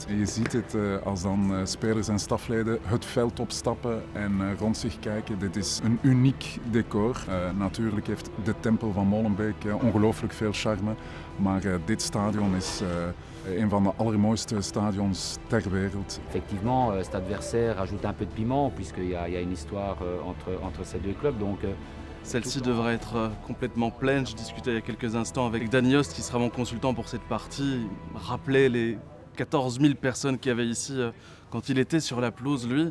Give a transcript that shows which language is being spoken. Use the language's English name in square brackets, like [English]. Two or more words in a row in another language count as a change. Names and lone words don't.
[Dutch] Je ziet het als dan spelers en stafleden het veld opstappen en rond zich kijken. Dit is een uniek decor. Natuurlijk heeft de Tempel van Molenbeek ongelooflijk veel charme, maar dit stadion is een van de allermooiste stadions ter wereld. [French] Effectivement, cet adversaire ajoute un peu de piment puisqu'il y a une histoire entre ces deux clubs. Donc, celle-ci devrait être complètement pleine. Je discutais il y a quelques instants avec Dan Yost, qui sera mon consultant pour cette partie. Il rappelait les 14 000 personnes qu'il y avait ici quand il était sur la pelouse, lui.